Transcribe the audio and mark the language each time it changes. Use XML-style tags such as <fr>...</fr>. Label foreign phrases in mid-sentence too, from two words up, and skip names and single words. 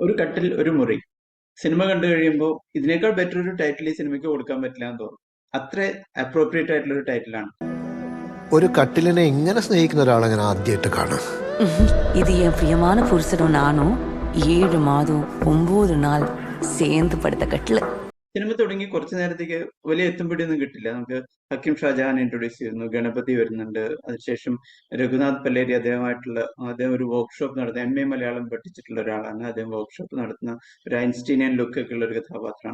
<ml>ഒരു കട്ടിൽ ഒരു മുറി. സിനിമ കണ്ടു കഴിയുമ്പോൾ ഇതിനേക്കാൾ ബെറ്റർ ഒരു ടൈറ്റിൽ ഈ സിനിമയ്ക്ക് കൊടുക്കാൻ പറ്റില്ല എന്ന് തോന്നും. അത്ര അപ്രോപ്രിയേറ്റ് ആയിട്ടുള്ള ഒരു ടൈറ്റിലാണ്. ഒരു കട്ടിലിനെ ഇങ്ങനെ സ്നേഹിക്കുന്ന ഒരാളെ ഞാൻ ആദ്യമായിട്ട് കാണാം.</ml> <ta>இது என் பிரியமான புருஷனும் நானும் 7 மாதம் 9 நாள் சேர்ந்து படுத்த கட்டில்.</ta> <ml>സിനിമ തുടങ്ങി കുറച്ചു നേരത്തേക്ക് വലിയ എത്തുംപിടിയൊന്നും കിട്ടില്ല. നമുക്ക് ഹക്കീം ഷാജഹാൻ ഇൻട്രൊഡ്യൂസ് ചെയ്യുന്നു, ഗണപതി വരുന്നുണ്ട്, അതിനുശേഷം രഘുനാഥ് പല്ലേരി അദ്ദേഹം ഒരു വർക്ക്ഷോപ്പ് നടത്തുന്ന MA മലയാളം പഠിച്ചിട്ടുള്ള ഒരാളാണ്. അദ്ദേഹം വർക്ക്ഷോപ്പ് നടത്തുന്ന ഒരു ഐൻസ്റ്റീനിയൻ ലുക്ക് ഒക്കെ ഉള്ള ഒരു കഥാപാത്രമാണ്.</ml>